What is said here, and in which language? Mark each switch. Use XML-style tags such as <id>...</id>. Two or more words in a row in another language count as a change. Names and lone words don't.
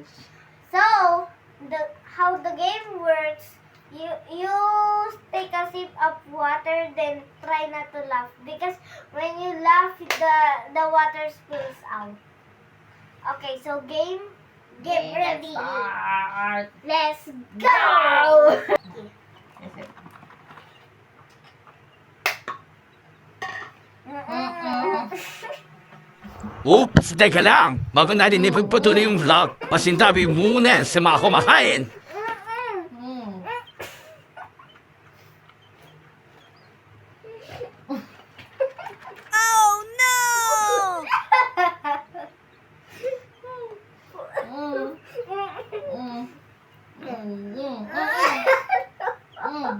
<en>So, how the game works, you take a sip of water, then try not to laugh. Because when you laugh, the water spills out. Okay, so get Okay, ready. Let's start. Let's go! Yes, sir.</en> <tl>Oops, teka lang! Bago natin ipagpatuloy yung vlog, pasintabi muna sa mga kumakain. Mm. Mm. Mm. Mm. Mm.</tl>